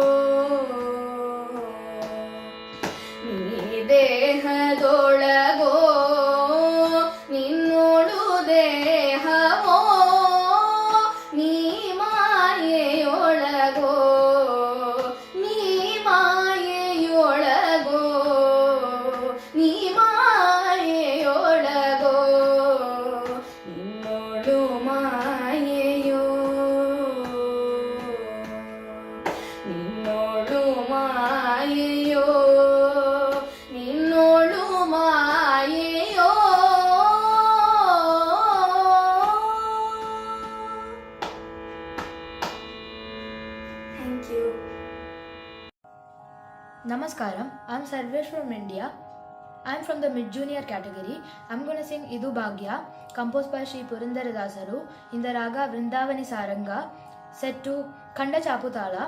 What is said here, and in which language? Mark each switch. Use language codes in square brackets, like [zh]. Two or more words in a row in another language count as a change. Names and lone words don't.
[kn] ನೀ ದೇಹದೊಳಗೋ ನಿನ್ನೋಡು ದೇಹವೋ ನೀ ಮಾಯೆಯೊಳಗೋ ನೀ ಮಾಯೆಯೊಳಗೋ ನೀ ಮಾಯೆಯೊಳಗೋ ನಿನ್ನೋಡು ಮಾಯೆಯೋ ನಿನ್ನೋಡು ಮಾಯೆಯೋ ನಿನ್ನೋಡು ಮಾಯೆಯೋ [en] thank you. Namaskaram, I'm Sarvesh from India. I'm from the mid-junior category. I'm going to sing Idu Bhagya, composed by Sri Purandaradasaru in the raga Vrindavani Saranga, set to Khanda Chaputala.